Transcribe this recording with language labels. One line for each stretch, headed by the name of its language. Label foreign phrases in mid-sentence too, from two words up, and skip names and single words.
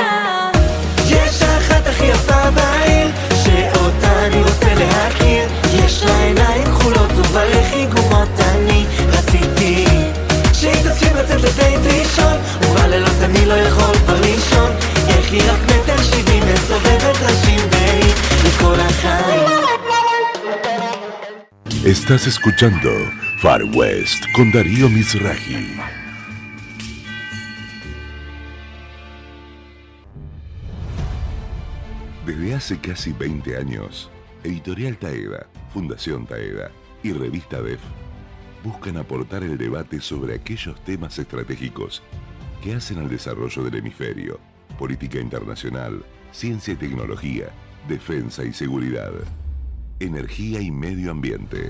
Hebrew: יש אחת הכי יפה בעיר, שאותה אני רוצה להכיר. יש לה עיניים כחולות ובלחי גומות, אני רציתי שהיא תסכים לצאת לדייט ראשון, ובלילות אני לא יכול כבר לישון. איך היא רק 1.70 מסובבת ראשים, והיא לכל החיים.
Spanish: Estás escuchando Far West con Darío Mizrahi. Desde hace casi 20 años, Editorial Taeda, Fundación Taeda y Revista DEF buscan aportar el debate sobre aquellos temas estratégicos que hacen al desarrollo del hemisferio, política internacional, ciencia y tecnología, defensa y seguridad, energía y medio ambiente.